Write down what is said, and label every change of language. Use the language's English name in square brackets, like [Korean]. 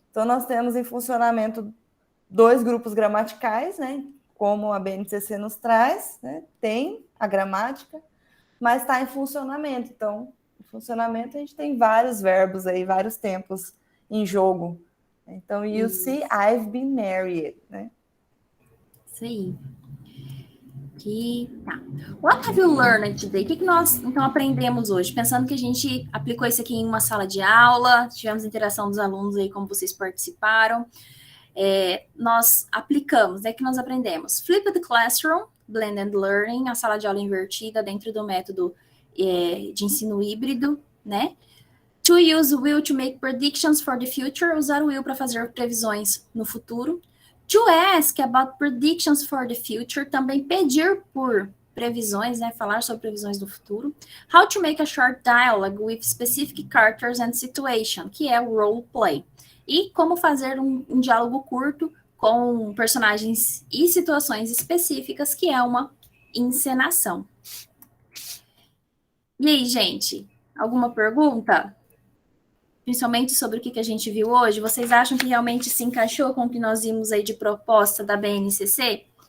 [Portuguese] Então, nós temos em funcionamento 2 grupos gramaticais, né? Como a BNCC nos traz, né? Tem a gramática, mas está em funcionamento. Então, em funcionamento, a gente tem vários verbos aí, vários tempos em jogo. [English] Então, you see, I've been married, né? [Portuguese] Isso aí. Aqui, tá. [English] What have you learned today? [Portuguese] O que nós, então, aprendemos hoje? Pensando que a gente aplicou isso aqui em uma sala de aula, tivemos interação dos alunos aí, como vocês participaram. Nós aplicamos, né? Que nós aprendemos? Flipped Classroom, Blended Learning, a sala de aula invertida dentro do método de ensino híbrido, né? [English] To use will to make predictions for the future, [Portuguese] usar o will para fazer previsões no futuro. [English] To ask about predictions for the future, [Portuguese] também pedir por previsões, né? Falar sobre previsões do futuro. [English] How to make a short dialogue with specific characters and situation, [Portuguese] que é o role play. E como fazer um diálogo curto com personagens e situações específicas, que é uma encenação. E aí, gente? Alguma pergunta? principalmente sobre o que a gente viu hoje, vocês acham que realmente se encaixou com o que nós vimos aí de proposta da BNCC?